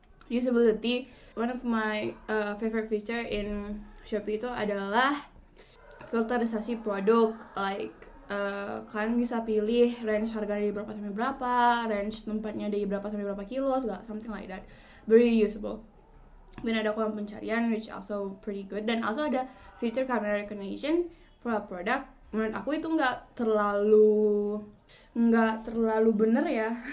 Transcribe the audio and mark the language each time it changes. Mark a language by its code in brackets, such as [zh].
[en] Usability, one of my favorite feature in Shopee [id] itu adalah filterisasi produk. Like kalian bisa pilih range harga dari berapa sampai berapa, range tempatnya dari berapa sampai berapa kilo, [en] something like that. Very usable. [id] Dan ada kolom pencarian, [en] which also pretty good. Dan also ada feature camera recognition for a product. [id] Menurut aku itu nggak terlalu bener ya.